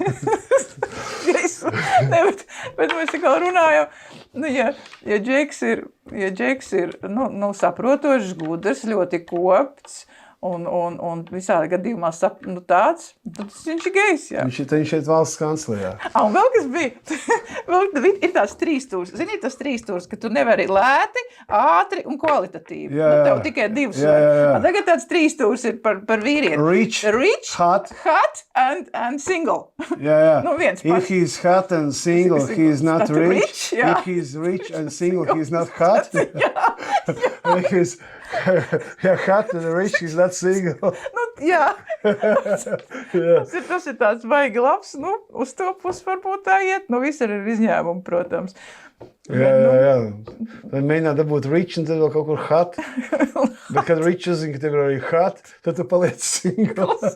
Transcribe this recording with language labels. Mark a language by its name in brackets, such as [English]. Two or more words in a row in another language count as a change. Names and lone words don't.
[Latvian] Bet mēs tikā runājam, ja Džeks ir saprotošs, gudrs, ļoti kopts un visādi gadījumā tāds, tad viņš ir gejs, jā. Viņš šeit valsts kanclejā. Un vēl kas bija, ir tās 3 stūrs. Zini, tas 3 stūrs, ka tu nevari lēti, ātri un kvalitatīvi. Tev tikai 2 svari. Tagad tāds 3 stūrs ir par vīrieti. [English] Rich, hot and single. [Latvian] Jā. Viens [English] If he's hot and single, he is not rich. If he's rich and single, he is not hot. If he's hot and rich, he's not single. [Latvian] Jā. Tas ir tāds baigi labs, uz to pusi varbūt tā iet, visur ir izņēmumi, protams. Jā. Tad mēģināt dabūt rich un tad vēl kaut kur hot. Bet, kad rich uzzina, ka tev ir arī hot, tad tu paliec singles.